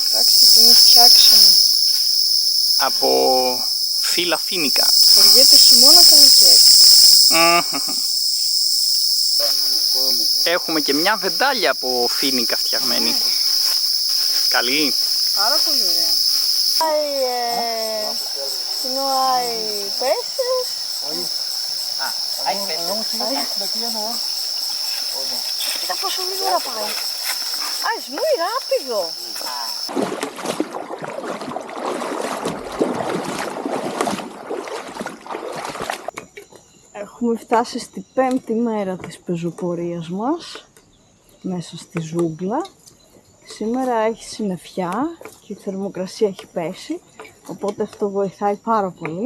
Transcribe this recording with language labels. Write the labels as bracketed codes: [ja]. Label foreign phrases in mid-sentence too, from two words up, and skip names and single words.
[el] Εντάξει, την φτιάξαμε. Από φύλλα φοίνικα. Χωριέται χειμώνα καλοκαίρι. Έχουμε και μια βεντάλια από φοίνικα φτιαγμένη. Καλή. Πάρα πολύ ωραία. [es] No hay peces. [el] Κοίτα πόσο γρήγορα πάει. [es] Es muy rápido. [el] Έχουμε φτάσει στη 5η μέρα της πεζοπορίας μας μέσα στη ζούγκλα. Σήμερα έχει συννεφιά και η θερμοκρασία έχει πέσει, οπότε αυτό βοηθάει πάρα πολύ.